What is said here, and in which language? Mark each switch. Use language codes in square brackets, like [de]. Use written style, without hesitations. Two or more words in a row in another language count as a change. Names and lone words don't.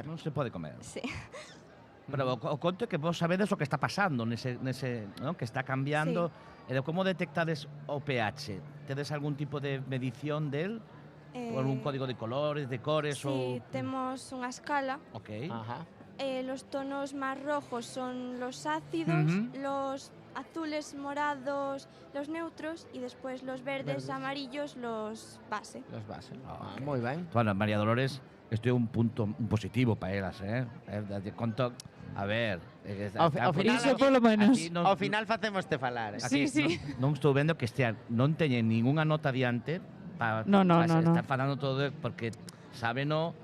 [gl] Non se pode comer. Sí. Pero o conto é que vos sabedes o que está pasando nese ¿no? Que está cambiando. E de como detectades o pH? Tedes algún tipo de medición del? Ou algún código de colores, de cores? Sí, temos unha escala. Ok. Ajá. [es] Los tonos más rojos son los ácidos, los azules, morados, los neutros y después los verdes, amarillos, los base. Los base. [gl] Moi ben. Bueno, María Dolores, isto é un punto positivo para elas, Conto, a ver... Ao final facémoste falar. Sí. Non estou vendo que non teñen ningunha nota diante para estar falando todo porque sábeno.